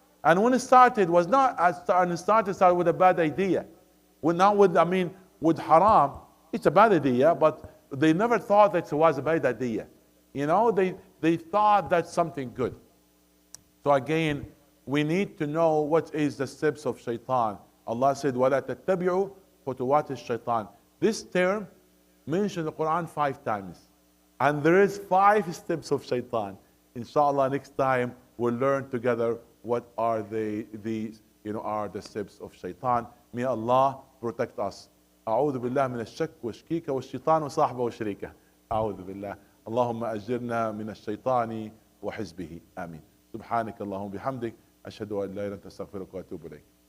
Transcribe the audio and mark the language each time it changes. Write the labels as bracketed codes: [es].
[en] And when it started, it started with a bad idea. With haram, it's a bad idea, but they never thought that it was a bad idea. They thought that's something good. So again, we need to know what is the steps of shaitan. Allah said, [ar] وَلَا تَتَّبِعُوا خُطُوَاتِ الشَّيْطَانِ. [en] This term mentioned in the Quran 5 times. And there is 5 steps of shaitan. Inshallah, next time we'll learn together what are the steps of shaitan. May Allah protect us. [ar] أعوذ بالله من الشك والشكيك والشيطان وصاحبه وشريكه. أعوذ بالله. اللهم أجرنا من الشيطان وحزبه. آمين. سبحانك اللهم بحمدك. أشهد أن لا إله إلا أنت أستغفرك وأتوب إليك.